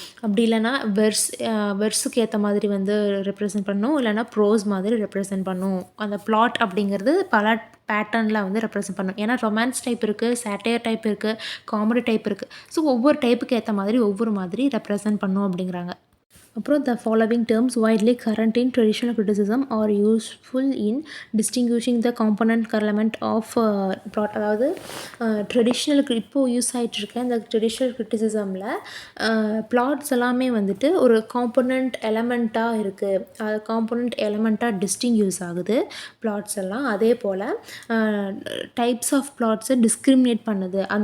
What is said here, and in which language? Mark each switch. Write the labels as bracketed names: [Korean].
[Tamil] அப்படி இல்லைன்னா வெர்ஸுக்கு ஏற்ற மாதிரி வந்து ரெப்ரசன்ட் பண்ணும். இல்லைன்னா ப்ரோஸ் மாதிரி ரெப்ரசன்ட் பண்ணும். அந்த பிளாட் அப்படிங்கிறது பல பேட்டர்னில் வந்து ரெப்ரசன்ட் பண்ணும். ஏன்னா ரொமான்ஸ் டைப் இருக்குது, சேட்டையர் டைப் இருக்குது, காமெடி டைப் இருக்குது. ஸோ ஒவ்வொரு டைப்புக்கு ஏற்ற மாதிரி ஒவ்வொரு மாதிரி ரெப்ரசன்ட் பண்ணும் அப்படிங்கிறாங்க. [English] அப்புறம் the following terms widely current in traditional criticism are useful in distinguishing the component element of plot. [Tamil] அதாவது ட்ரெடிஷ்னல் இப்போது யூஸ் ஆகிட்டுருக்க இந்த ட்ரெடிஷ்னல் கிரிட்டிசிசமில் பிளாட்ஸ் எல்லாமே வந்துட்டு ஒரு காம்பனண்ட் எலமெண்ட்டாக இருக்குது. காம்பனண்ட் எலமெண்ட்டாக டிஸ்டிங்யூஸ் ஆகுது பிளாட்ஸ் எல்லாம். அதே போல் டைப்ஸ் ஆஃப் பிளாட்ஸை டிஸ்கிரிமினேட் பண்ணுது.